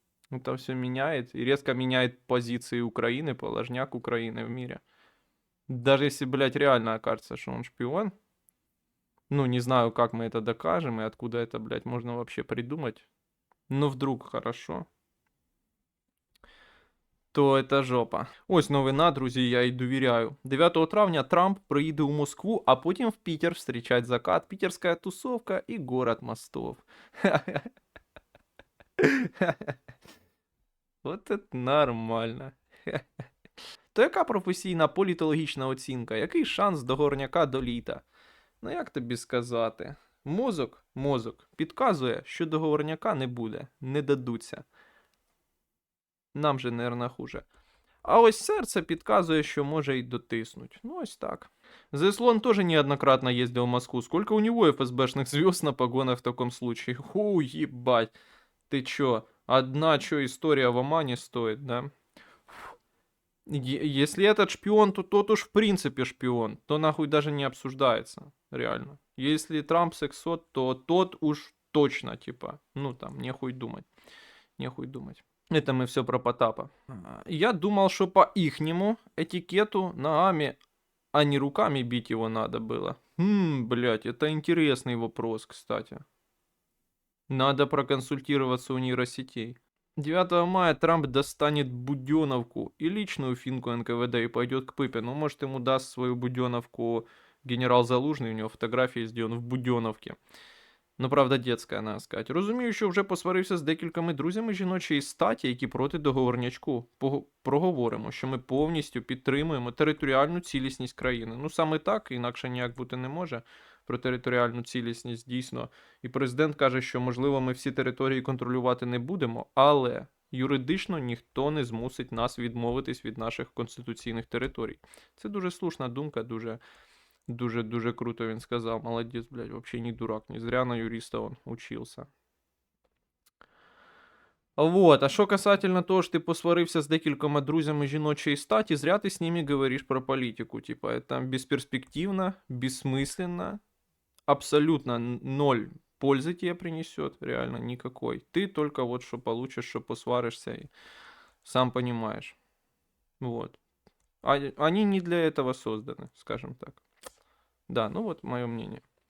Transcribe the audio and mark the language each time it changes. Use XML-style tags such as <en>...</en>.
<ru>Это все меняет и резко меняет позиции Украины, положняк Украины в мире. Даже если, блядь, реально окажется, что он шпион, ну, не знаю, как мы это докажем и откуда это, блядь, можно вообще придумать. Но вдруг хорошо. То это жопа.</ru> <uk>Ось новина, друзі, я й довіряю. 9 травня Трамп приїде у Москву, а потім</uk> <ru>в Питер встречать закат,</ru> <uk>питерська тусовка і</uk> <ru>город мостов.</ru> <uk>От це нормально. То яка професійна політологічна оцінка? Який шанс до горняка до літа? Ну як тобі сказати? Мозок підказує, що до горняка не буде, не дадуться.</uk> <ru>Нам же, наверное, хуже.</ru> <uk>А ось серце підказує, що може й дотиснуть. Ну, ось так.</uk> <ru>Заслон тоже неоднократно ездил в Москву. Сколько у него ФСБшных звезд на погонах в таком случае? Ху, ебать. Ты чё? Одна чё история в Омане стоит, да? Если этот шпион, то тот уж в принципе шпион. То нахуй даже не обсуждается. Реально. Если Трамп сексот, то тот уж точно, типа. Ну там, нехуй думать. Нехуй думать. Это мы все про Потапа. Я думал, что по ихнему этикету ногами, а не руками бить его надо было. Блять, это интересный вопрос, кстати. Надо проконсультироваться у нейросетей. 9 мая Трамп достанет Буденовку и личную финку НКВД и пойдет к Пыпину. Может, ему даст свою Буденовку генерал Залужный, у него фотографии сделаны в Буденовке.</ru> <uk>Ну, правда, детська, надо сказати. Розумію, що вже посварився з декількома друзями жіночої статі, які проти договорнячку. Проговоримо, що ми повністю підтримуємо територіальну цілісність країни. Ну, саме так, інакше ніяк бути не може. Про територіальну цілісність дійсно. І президент каже, що, можливо, ми всі території контролювати не будемо, але юридично ніхто не змусить нас відмовитись від наших конституційних територій. Це дуже слушна думка, дуже круто він сказав.</uk> <ru>Молодець, блядь, вообще не дурак. Не зря на юриста он учился.</ru> <uk>Вот, а що касательно того, що ти посварився з декількома друзями жіночої статі, зря ти з ними говориш про політику.</uk> <ru>Типа, это бесперспективно, бессмысленно, абсолютно ноль пользы тебе принесет, реально никакой. Ты только вот что получишь, что посваришься, и сам понимаешь. Вот. Они не для этого созданы, скажем так. Да, ну вот мое мнение.</ru>